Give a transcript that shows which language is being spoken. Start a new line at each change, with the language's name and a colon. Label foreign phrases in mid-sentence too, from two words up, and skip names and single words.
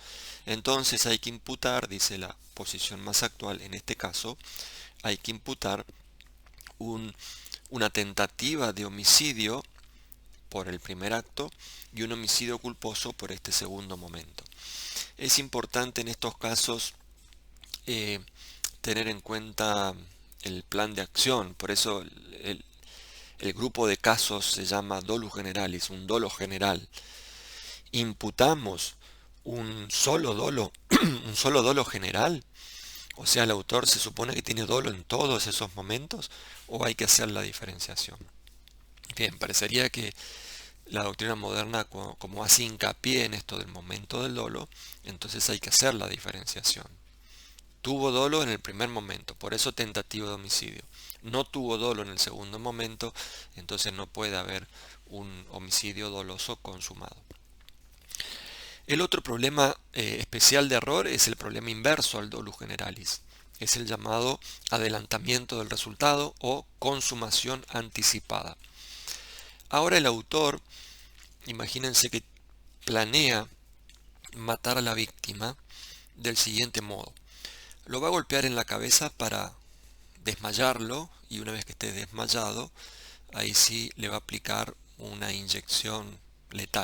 Spanish: Entonces hay que imputar, dice la posición más actual en este caso, hay que imputar una tentativa de homicidio por el primer acto y un homicidio culposo por este segundo momento. Es importante en estos casos tener en cuenta el plan de acción, por eso el grupo de casos se llama
Latin: dolus generalis,
Spanish: un dolo general. Imputamos un solo dolo, un solo dolo general, o sea, el autor se supone que tiene dolo en todos esos momentos, o hay que hacer la diferenciación. Bien, parecería que la doctrina moderna, como hace hincapié en esto del momento del dolo, entonces hay que hacer la diferenciación. Tuvo dolo en el primer momento, por eso tentativa de homicidio. No tuvo dolo en el segundo momento, entonces no puede haber un homicidio doloso consumado. El otro problema especial de error es el problema inverso al
Latin: dolus generalis.
Spanish: Es el llamado adelantamiento del resultado o consumación anticipada. Ahora el autor, imagínense que planea matar a la víctima del siguiente modo. Lo va a golpear en la cabeza para desmayarlo y una vez que esté desmayado, ahí sí le va a aplicar una inyección letal.